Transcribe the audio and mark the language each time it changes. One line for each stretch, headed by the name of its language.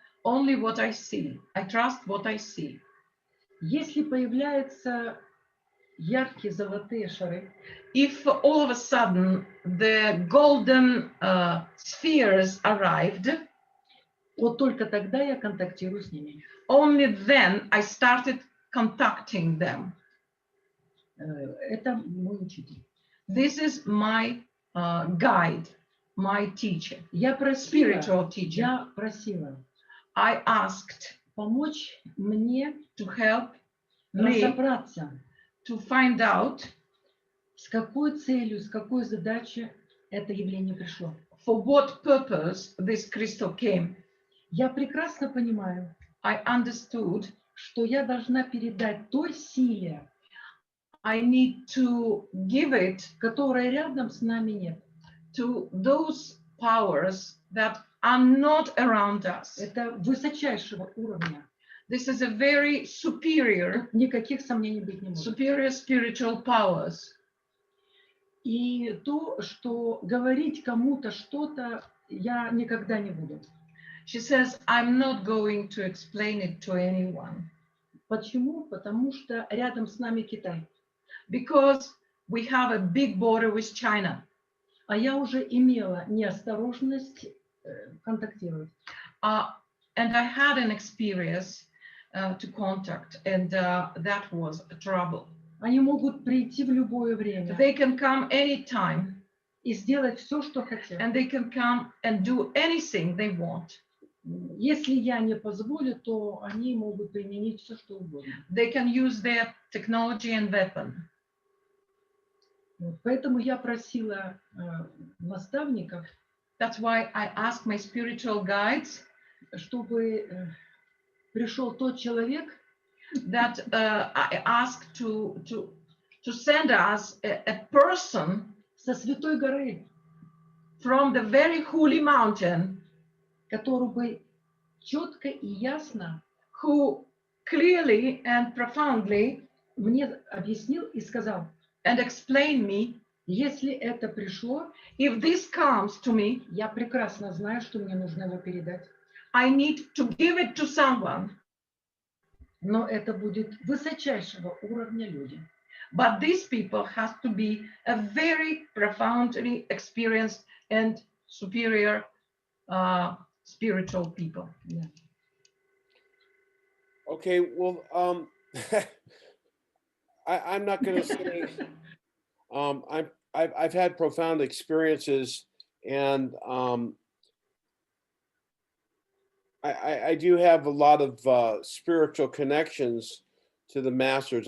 English: only what I see. I trust what I see.
Russian: Если появляются яркие золотые шары,
English: If all of a sudden the golden spheres arrived,
Russian: вот только тогда я контактирую с ними.
English: only then I started contacting them.
Russian: Это мой учитель.
English: This is my guide, my teacher,
Russian: Я просила,
English: spiritual teacher.
Russian: я просила
English: I asked
Russian: помочь мне
English: to help me
Russian: разобраться,
English: to find out
Russian: с какой целью, с какой задачей это явление пришло.
English: for what purpose this crystal came.
Russian: Я прекрасно понимаю,
English: I understood
Russian: что я должна передать той силе,
English: I need to give it
Russian: которой рядом с нами нет.
English: to those powers that are not around us.
Russian: Это высочайшего уровня.
English: This is a very superior,
Russian: Тут никаких сомнений быть не может.
English: superior spiritual powers.
Russian: И то, что говорить кому-то что-то, я никогда не буду.
English: She says, I'm not going to explain it to anyone
Russian: Почему? Потому что рядом с нами Китай.
English: because we have a big border with China.
Russian: А я уже имела неосторожность контактировать.
English: And I had an experience to contact, and that was trouble.
Russian: Они могут прийти в любое время
English: They can come anytime,
Russian: и сделать все, что хотят.
English: and they can come and do anything they want.
Russian: Если я не позволю, то они могут применить все, что угодно.
English: They can use their technology and weapon.
Russian: Вот. Поэтому я просила наставников,
English: That's why I asked my spiritual guides
Russian: чтобы пришел тот человек,
English: that I asked to send us a person
Russian: со Святой горы,
English: from the very holy mountain
Russian: который бы четко и ясно
English: who clearly and profoundly
Russian: мне объяснил и сказал,
English: and explain me,
Russian: если это пришло,
English: if this comes to me,
Russian: я прекрасно знаю, что мне нужно его передать.
English: I need to give it to someone.
Russian: Но это будет высочайшего уровня люди.
English: But these people has to be a very profoundly experienced and superior spiritual people.
Russian: Да.
English: Okay, well, I'm not going to say I've had profound experiences, and I do have a lot of spiritual connections to the masters.